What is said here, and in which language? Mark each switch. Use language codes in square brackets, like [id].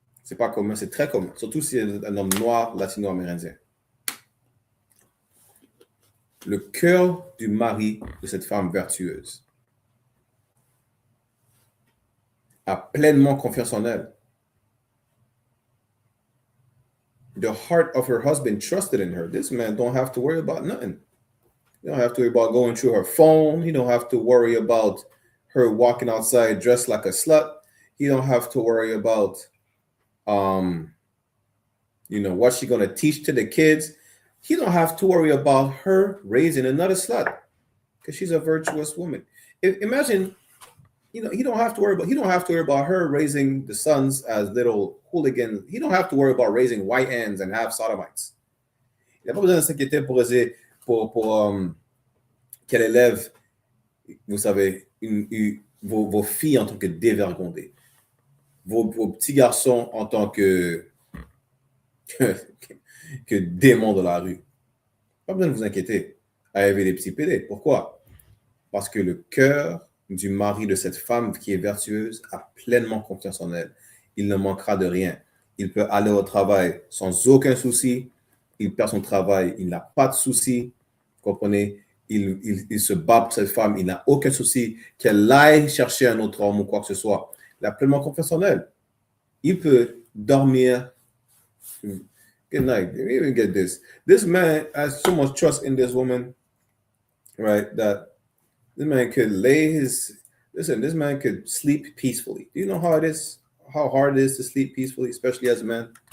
[fr] C'est pas commun, c'est très commun. Surtout si c'est un homme noir, latino-amérindien. Le cœur du mari de cette femme vertueuse a pleinement confiance en elle. [en] The heart of her husband trusted in her. This man don't have to worry about nothing. He don't have to worry about going through her phone. He don't have to worry about her walking outside dressed like a slut. He don't have to worry about, what she's going to teach to the kids. He don't have to worry about her raising another slut because she's a virtuous woman. Imagine, he don't have to worry about her raising the sons as little hooligans. He don't have to worry about raising white ends and half sodomites. [fr] Il n'a pas besoin de s'inquiéter pour qu'elle élève, vous savez, vos filles en tant que dévergondées, vos petits garçons en tant que démons de la rue. Pas besoin de vous inquiéter à élever les petits pédés. Pourquoi? Parce que le cœur du mari de cette femme qui est vertueuse a pleinement confiance en elle. Il ne manquera de rien. Il peut aller au travail sans aucun souci. Il perd son travail, il n'a pas de souci. Vous comprenez? Il se bat pour cette femme, il n'a aucun souci qu'elle aille chercher un autre homme ou quoi que ce soit. Il a pleinement confiance en elle. Il peut dormir. [en] Good night. Let me even get this. This man has so much trust in this woman, right? That this man could this man could sleep peacefully. Do you know how hard it is to sleep peacefully, especially as a man?